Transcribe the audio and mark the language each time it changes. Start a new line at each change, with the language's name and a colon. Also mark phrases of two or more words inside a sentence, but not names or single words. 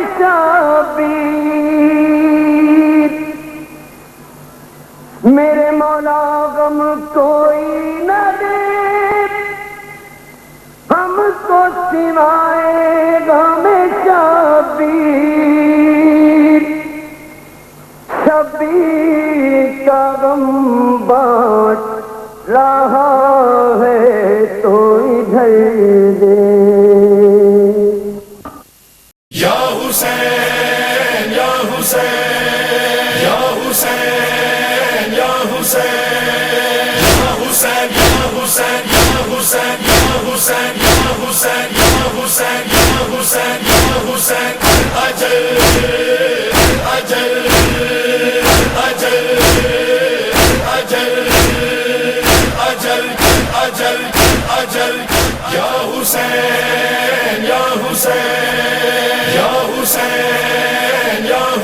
Urdu: شبیر، میرے مولا غم کوئی نہ دے ہم کو سوائے غم شبیر، شبیر کا غم بانٹ رہا ہے تو ادھر دے،
Arabic: یا حسین یا حسین یا حسین یا حسین یا حسین یا حسین یا حسین یا حسین یا حسین یا حسین یا حسین یا حسین اجل اجل اجل اجل اجل اجل اجل یا حسین یا حسین یا حسین یا